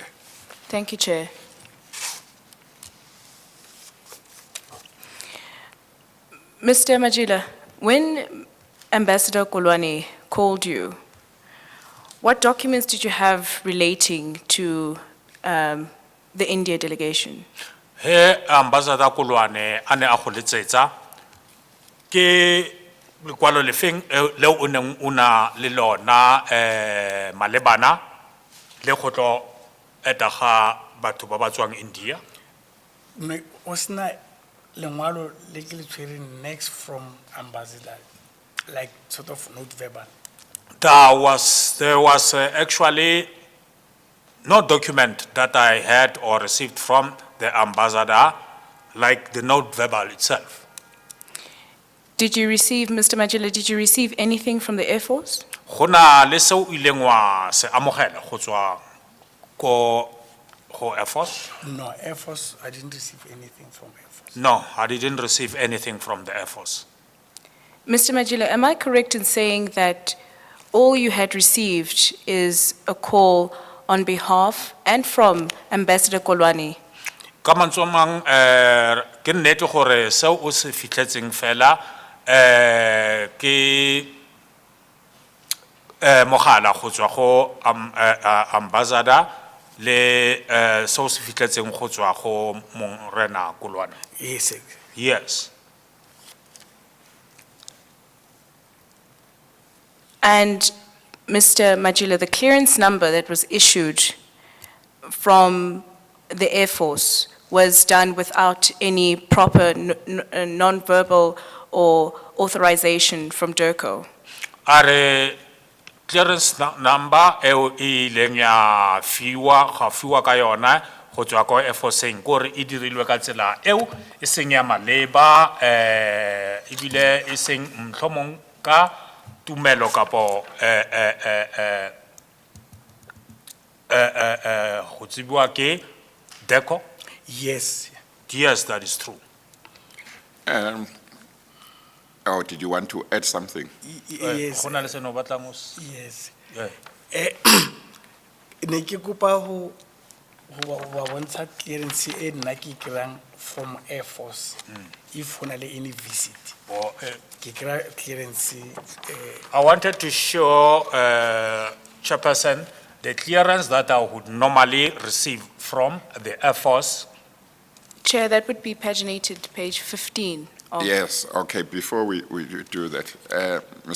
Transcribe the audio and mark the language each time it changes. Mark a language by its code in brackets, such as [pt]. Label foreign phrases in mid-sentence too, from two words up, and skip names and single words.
[en] Thank you, Chair. Mr. Majila, when Ambassador Kolwane called you, what documents did you have relating to the India delegation? [tn] He Ambassador Kulwane ane a go letsetsa ke lekwalo le feng leo o neng o na le lona malebana le go tlo eta ga batho ba ba tswang India? O sena lengwalo le ke le tshwereng [en] next from ambassador, like sort of note verbal. There was actually no document that I had or received from the ambassador, like the note verbal itself. Did you receive, Mr. Majila, did you receive anything from the Air Force? [tn] Go na le seo o ileng wa se amogela go tswa ko Air Force? [en] No, Air Force, I didn't receive anything from Air Force. No, I didn't receive anything from the Air Force. Mr. Majila, am I correct in saying that all you had received is a call on behalf and from Ambassador Kolwane? [tn] Ka mantswe a mang ke nnete gore seo o se fitlhetseng fela ke mogala go tswa go ambassador le seo se fitlhetseng go tswa go Morena Kolwane. [en] Yes, sir. Yes. And Mr. Majila, the clearance number that was issued from the Air Force was done without any proper non-verbal or authorization from DIRCO. [tn] Are clearance number eo e leng ya fiwa ka yona go tswa ko Air Force-eng gore e dirilwe ka tsela eo e seng ya maleba ebile e seng mohlomong ka tumelo kapo go tsibiwa ke DIRCO? [en] Yes. Yes, that is true. Oh, did you want to add something? Yes. [tn] Go na le seno o batlang go se- [en] Yes. Eh. [tn] Ne ke kopa ho wa bontsha clearance e nna ke kry-ang from Air Force. If ho na le [en] any visit. Oh, [tn] Ke kry clearance [en] I wanted to show Chairperson the clearance that I would normally receive from the Air Force. Chair, that would be paginated, page 15. Of Yes, okay, before we do that, Mr.